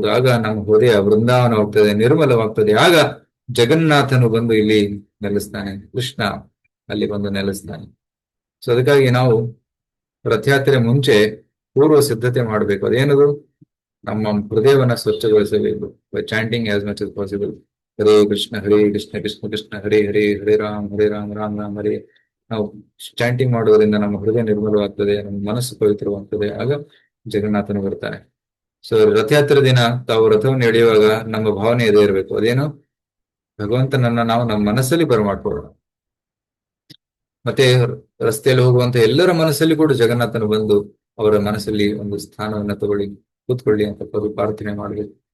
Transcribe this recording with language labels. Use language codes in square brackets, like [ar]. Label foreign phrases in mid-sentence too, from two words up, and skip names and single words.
[kn] ಆಗ ನಮ್ಮ ಹೃದಯ ವೃಂದಾವನವಾಗ್ತದೆ, ನಿರ್ಮಲವಾಗ್ತದೆ. ಆಗ ಜಗನ್ನಾಥನು ಬಂದು ಇಲ್ಲಿ ನೆಲೆಸ್ತಾನೆ, ಕೃಷ್ಣ ಅಲ್ಲಿ ಬಂದು ನೆಲೆಸ್ತಾನೆ. ಸೊ ಅದಕ್ಕಾಗಿ ನಾವು ರಥಯಾತ್ರೆ ಮುಂಚೆ ಪೂರ್ವ ಸಿದ್ಧತೆ ಮಾಡಬೇಕು. ಅದೇನದು? ನಮ್ಮ ಹೃದಯವನ್ನ ಸ್ವಚ್ಛಗೊಳಿಸಬೇಕು [en] by chanting as much as possible. [sa] ಹರೇ ಕೃಷ್ಣ ಹರೇ ಕೃಷ್ಣ ಕೃಷ್ಣ ಕೃಷ್ಣ ಹರೇ ಹರೇ, ಹರೇ ರಾಮ್ ರಾಮ್ ರಾಮ್ ಹರೇ. [kn] ನಾವು ಚಾಂಟಿಂಗ್ ಮಾಡೋದ್ರಿಂದ ನಮ್ಮ ಹೃದಯ ನಿರ್ಮಲವಾಗ್ತದೆ, ನಮ್ಮ ಮನಸ್ಸು ಪವಿತ್ರವಾಗ್ತದೆ. ಆಗ ಜಗನ್ನಾಥನು ಬರ್ತಾನೆ. ಸೊ ರಥಯಾತ್ರೆ ದಿನ ತಾವು ರಥವನ್ನು ಎಳೆಯುವಾಗ ನಮ್ಮ ಭಾವನೆ ಇದೇ ಇರಬೇಕು. ಅದೇನು? ಭಗವಂತನನ್ನ ನಾವು ನಮ್ಮ ಮನಸ್ಸಲ್ಲಿ ಬರಮಾಡ್ಕೊಳ್ಳೋಣ. ಮತ್ತೆ ರಸ್ತೆಯಲ್ಲಿ ಹೋಗುವಂತ ಎಲ್ಲರ ಮನಸ್ಸಲ್ಲಿ ಕೂಡ ಜಗನ್ನಾಥನು ಬಂದು ಅವರ ಮನಸ್ಸಲ್ಲಿ ಒಂದು ಸ್ಥಾನವನ್ನ ತಗೊಳ್ಳಿ, ಕೂತ್ಕೊಳ್ಳಿ ಅಂತ ಪ್ರಾರ್ಥನೆ ಮಾಡಬೇಕು.